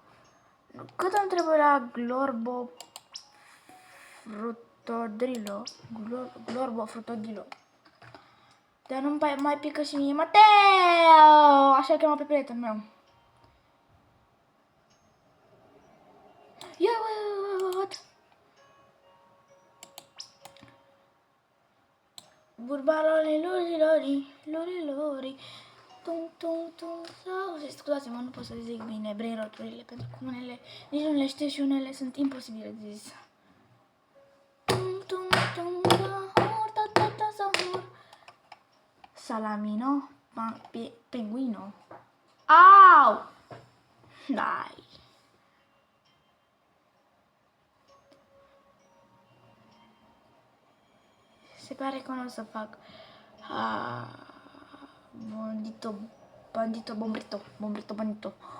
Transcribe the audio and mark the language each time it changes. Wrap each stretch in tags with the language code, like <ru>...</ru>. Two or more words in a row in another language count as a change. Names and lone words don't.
<ro>Cât îmi trebuie la Glorbo Fruit frutodrilo. Glorbo frutodrilo. Dar nu mai pică și mie Mateo! Așa cheamă pe prietenul meu. Ia, what? Burbaloli, lori, tum, tum, tum, sau... Scuzați-mă, nu pot să zic bine</ro> <en>brain rot-</en> <ro>urile, pentru că unele nici nu le știu și unele sunt imposibile de zis. Tum, tum, tum, zahor, ta, zahor. Salamino, penguino. Au! Dai! Se pare că nu o să fac bandito.</ro>